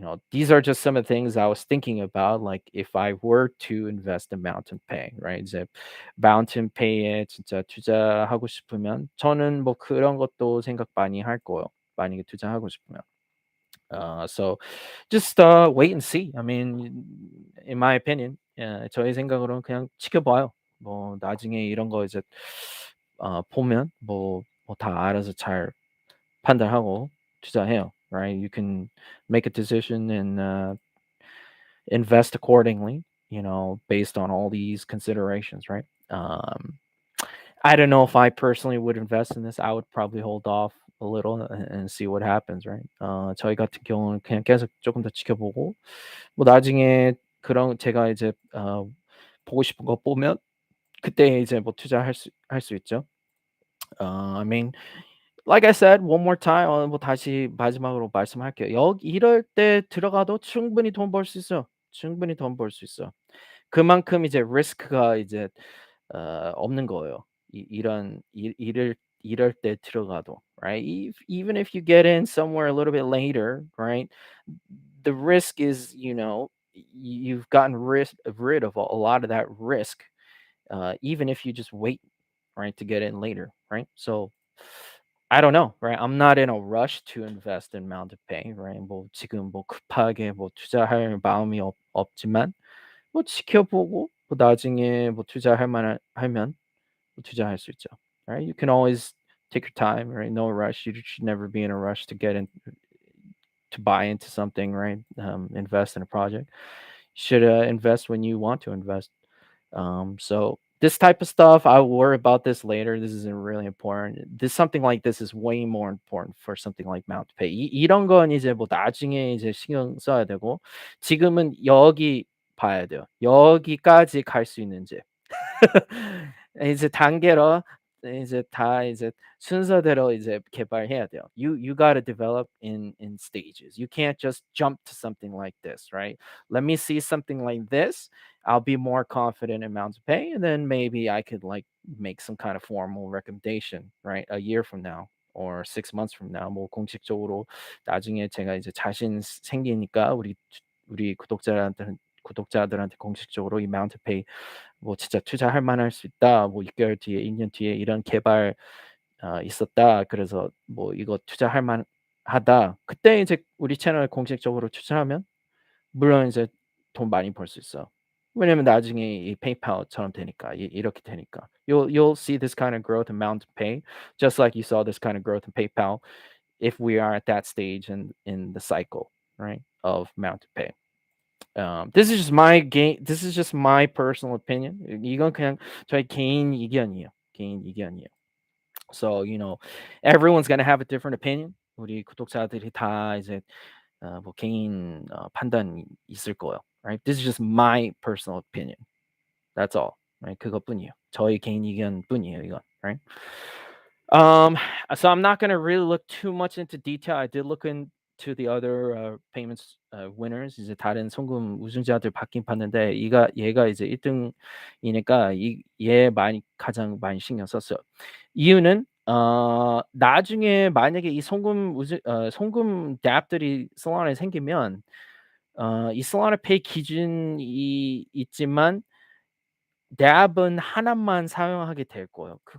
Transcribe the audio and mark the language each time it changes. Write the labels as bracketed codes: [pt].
[en] These are just some of the things I was thinking about, like if I were to invest in Mountain Pay, right? [ko] 이제 Mountain Pay에 진짜 투자하고 싶으면 저는 뭐 그런 것도 생각 많이 할 거예요. 만약에 투자하고 싶으면. [en] So just wait and see. I mean, in my opinion, [ko] 저의 생각으로는 그냥 지켜봐요. 뭐 나중에 이런 거 이제 보면 뭐 다 알아서 잘 판단하고 투자해요. [en] Right? You can make a decision and invest accordingly. Based on all these considerations, right? I don't know if I personally would invest in this. I would probably hold off a little and see what happens, right? [ko] 저희 같은 경우는 그냥 계속 조금 더 지켜보고 뭐 나중에 그런 제가 이제 보고 싶은 거 보면 그때 이제 뭐 투자할 수 있죠. [en] I mean, like I said, one more time, [ko] 뭐 다시 마지막으로 말씀할게요. 이럴 때 들어가도 충분히 돈 벌 수 있어요. 충분히 돈 벌 수 있어요. 그만큼 이제 리스크가 이제 없는 거예요. 이럴 때 들어가도, right? [en] Even if you get in somewhere a little bit later, right? The risk is, you've gotten rid of a lot of that risk, even if you just wait, right, to get in later, right? So I don't know, right? I'm not in a rush to invest in Mountain Pay, right? [ko] 뭐 지금 뭐 급하게 뭐 투자할 마음이 없지만 뭐 지켜보고 뭐 나중에 뭐 투자할 만한 하면 뭐 투자할 수 있죠. [en] Right? You can always take your time, right? No rush. You should never be in a rush to get in to buy into something, right? Invest in a project. You should invest when you want to invest. So this type of stuff, I'll worry about this later. This isn't really important. This something like this is way more important for something like Mount Pay. [ko] 이런 건 이제 뭐 나중에 이제 신경 써야 되고 지금은 여기 봐야 돼요. 여기까지 갈 수 있는지. 이제 단계로 이제 다 이제 순서대로 이제 개발해야 돼요. [en] You gotta develop in stages. You can't just jump to something like this, right? Let me see something like this. I'll be more confident in Mountain Pay, and then maybe I could like make some kind of formal recommendation, right? A year from now or 6 months from now, [ko] 뭐 공식적으로 나중에 제가 이제 자신 생기니까 우리 구독자들한테 공식적으로 이 Mountain Pay 뭐 진짜 투자할 만할 수 있다. 뭐 6개월 뒤에, 2년 뒤에 이런 개발 있었다. 그래서 뭐 이거 투자할 만하다. 그때 이제 우리 채널 공식적으로 투자하면 물론 이제 돈 많이 벌 수 있어. 왜냐면 나중에 이 페이팔처럼 되니까 이렇게 되니까. [en] You'll see this kind of growth in Mountain Pay, just like you saw this kind of growth in PayPal if we are at that stage in the cycle, right, of Mountain Pay. This is just my game. This is just my personal opinion. [ko] 이건 그냥 저의 개인 의견이에요. 개인 의견이에요. [en] So everyone's gonna have a different opinion. [ko] 우리 구독자들이 다 이제 뭐 개인 판단이 있을 거예요. [en] Right? This is just my personal opinion. That's all. Right? [ko] 그것뿐이에요. 저의 개인 의견뿐이에요. 이건. Right? [en] Um, so I'm not gonna really look too much into detail. I did look into the other payments winners. [ko] 이제 다른 송금 우승자들 받긴 봤는데 얘가 이제 1등이니까 얘 가장 많이 신경 썼어요. 이유는 나중에 만약에 이 송금 앱들이 솔라나에 생기면 이 솔라나 페이 기준이 있지만 앱은 하나만 사용하게 될 거예요.